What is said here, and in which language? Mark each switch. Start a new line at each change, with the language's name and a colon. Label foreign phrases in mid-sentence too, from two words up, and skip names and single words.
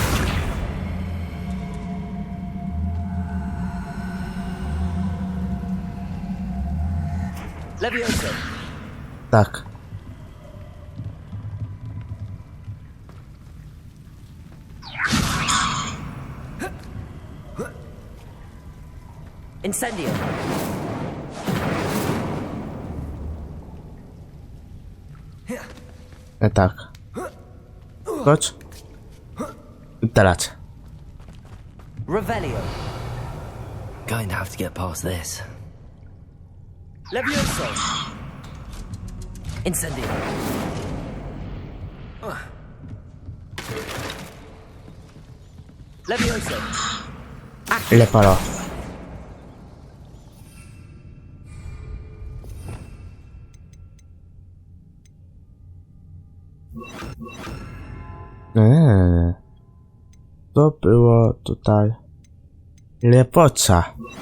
Polish: Levioso. Tak. Incendio. Nie tak. Chodź. Teraz. Revelio.
English: Going to have to get past this.
Polish: Levioso. Incendio. Levioso. Le parò. To było tutaj lepocza.